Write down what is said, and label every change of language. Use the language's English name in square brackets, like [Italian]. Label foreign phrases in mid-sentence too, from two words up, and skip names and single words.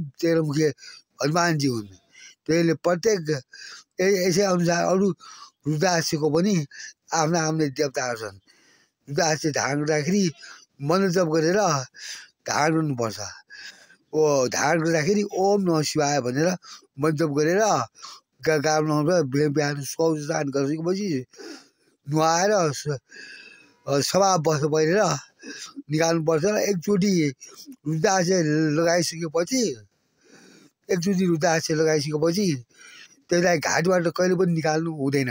[Nepali] 13 मुखे हनुमानजी हुन्। त्यसले प्रत्येक यसै अनुसार अरू रुद्राक्षको पनि आफ्ना देवताहरू छन्। रुद्राक्ष धारण गर्दाखेरि मन्त्र जप गरेर धारण गर्नुपर्छ। धारण गर्दाखेरि [Sanskrit] ओम नमः शिवाय [Nepali] भनेर मन्त्र जप गरेर बिहान शौच स्नान गरिसकेपछि नुहाएर सभा बस्न पहिरेर निकाल्नुपर्छ। र एकचोटि रुद्राक्ष लगाइसकेपछि त्यसलाई घाँटीबाट कहिले पनि निकाल्नु हुँदैन।